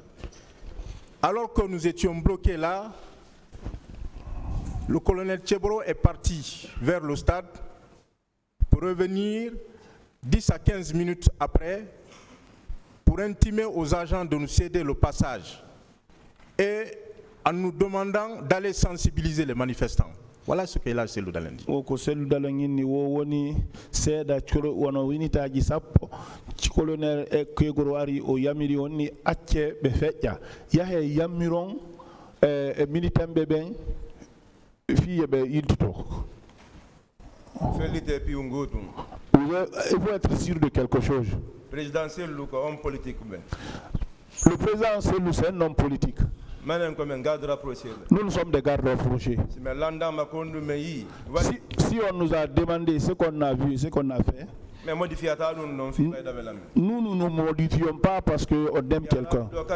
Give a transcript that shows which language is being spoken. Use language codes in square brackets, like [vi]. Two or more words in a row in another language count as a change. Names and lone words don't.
[fr] Alors que nous étions bloqués là, le colonel Tchebro est parti vers le stade pour revenir 10 à 15 minutes après pour intimer aux agents de nous céder le passage et en nous demandant d'aller sensibiliser les manifestants. Voilà ce que là c'est Loudalen dit. [ff] Ko Loudalen ni wo woni seda choro wono winitaji sappo colonel e kegoro ari o yamiri woni acce be fecca yahe yamiron e militambe ben fiye be yiltito. [fr] Il faut être sûr de quelque chose. Le président Selou est un homme politique. Le président Selou c'est un homme politique. Nous sommes des gardes rapprochés. Si on nous a demandé ce qu'on a vu, ce qu'on a fait, nous ne nous modifions pas parce qu'on aime quelqu'un.